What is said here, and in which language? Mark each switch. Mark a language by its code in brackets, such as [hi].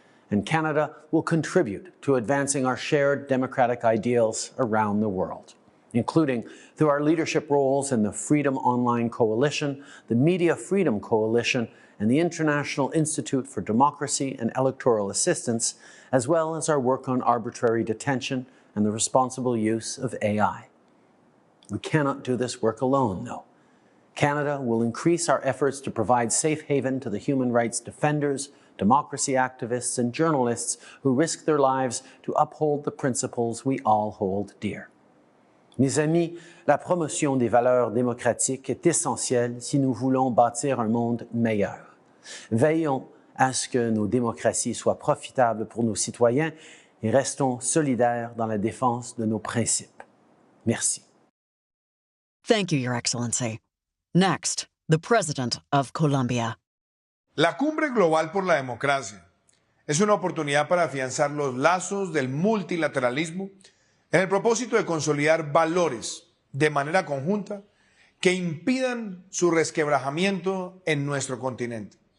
[en] And Canada will contribute to advancing our shared democratic ideals around the world, including through our leadership roles in the Freedom Online Coalition, the Media Freedom Coalition, and the International Institute for Democracy and Electoral Assistance, as well as our work on arbitrary detention and the responsible use of AI. We cannot do this work alone, though. Canada will increase our efforts to provide safe haven to the human rights defenders, democracy activists, and journalists who risk their lives to uphold the principles we all hold dear. [fr] Mes amis, la promotion des valeurs démocratiques est essentielle si nous voulons bâtir un monde meilleur. Veillons à ce que nos démocraties soient profitables pour nos citoyens et restons solidaires dans la défense de nos principes. Merci. [en] Thank you, Your Excellency. Next, the President of Colombia. [es] La Cumbre Global por la Democracia es una oportunidad para afianzar los lazos del multilateralismo en el propósito de consolidar valores de manera conjunta que impidan su resquebrajamiento en nuestro continente.